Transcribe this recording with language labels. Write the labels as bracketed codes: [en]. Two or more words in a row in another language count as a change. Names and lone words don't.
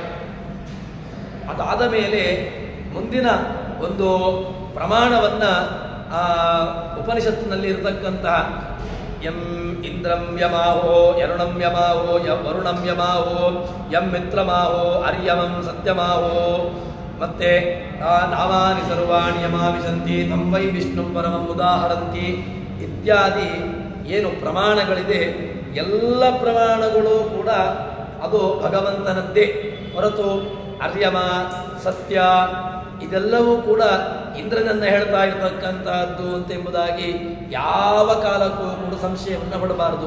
[kn] ಅದಾದ ಮೇಲೆ ಮುಂದಿನ ಒಂದು ಪ್ರಮಾಣವನ್ನು ಉಪನಿಷತ್ತಿನಲ್ಲಿ ಇರತಕ್ಕಂತಹ [sa] ಯಂ ಇಂದ್ರಂ ಯಮಾಹೋ ಯರುಣಂ ಯಮಾಹೋ ವರುಣಂ ಯಮಾಹೋ ಯಂ ಮಿತ್ರಮಾಹೋ ಅರ್ಯಮಂ ಸತ್ಯಮಾಹೋ [kn] ಮತ್ತೆ [sa] ನಾಮಾನಿ ಸರ್ವಾಣಿ ಯಮಾವಿಶಂತಿ ತಂ ವೈ ವಿಷ್ಣು ಪರಮಂ ಉದಾಹರಂತಿ [kn] ಇತ್ಯಾದಿ ಏನು ಪ್ರಮಾಣಗಳಿದೆ, ಎಲ್ಲ ಪ್ರಮಾಣಗಳು ಕೂಡ ಅದು ಭಗವಂತನದ್ದೇ ಹೊರತು ಅರ್ಯಮ ಸತ್ಯ, ಇದೆಲ್ಲವೂ ಕೂಡ ಇಂದ್ರನನ್ನ ಹೇಳ್ತಾ ಇರತಕ್ಕಂತಹದ್ದು ಅಂತೆಂಬುದಾಗಿ ಯಾವ ಕಾಲಕ್ಕೂ ಕೂಡ ಸಂಶಯವನ್ನು ಪಡಬಾರದು.